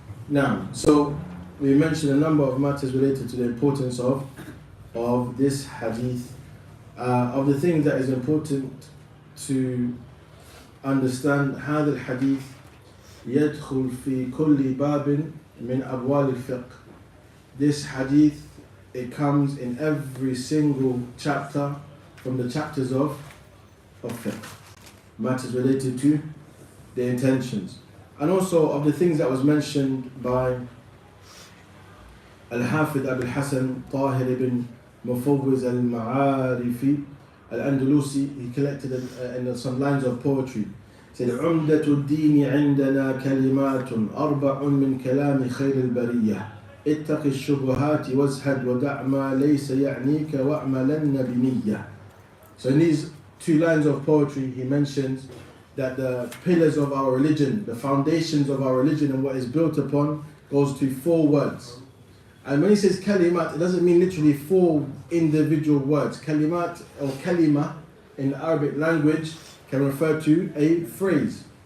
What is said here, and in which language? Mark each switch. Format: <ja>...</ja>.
<en>Now, so we mentioned a number of matters related to the importance of this hadith. Of the things that is important to understand,</en> <ar>هذا الحديث يدخل في كل باب من أبواب الفقه.</ar> <en>This hadith, it comes in every single chapter from the chapters of fiqh. Matters related to the intentions. And also of the things that was mentioned by Al-Hafidh Abu al-Hasan Tahir ibn Mufawwiz al-Ma'arifi al-Andalusi. He collected in some lines of poetry. He said,</en> <ar>Umdatul-Deen عندنا كلمات أربع من كلام خير البرية اتق الشبهات وازهد ودع ما ليس يعنيك وأعملن بنية.</ar> <en>So in these two lines of poetry he mentions that the pillars of our religion, the foundations of our religion and what is built upon goes to 4 words. And when he says kalimat, it doesn't mean literally 4 individual words. Kalimat or kalima in the Arabic language can refer to a phrase.</en>